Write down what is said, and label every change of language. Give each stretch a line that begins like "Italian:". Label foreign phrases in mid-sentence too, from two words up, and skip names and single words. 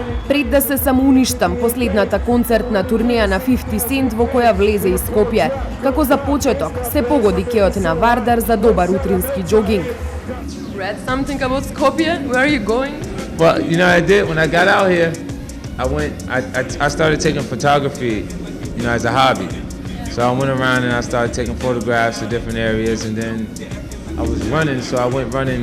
Macedonian: Пред да се самоуништам, последната концертна турнеја на 50 Cent во која влезе из Скопје. Како за почеток, се погоди кеот на Вардар за добар утрински джогинг.
English: Read something about Skopje? Where are you going? Well, you know, I did. When I got out here, I started taking photography, you know, as a hobby. So I went around and I started taking photographs of different areas, and then I was running, so I went running.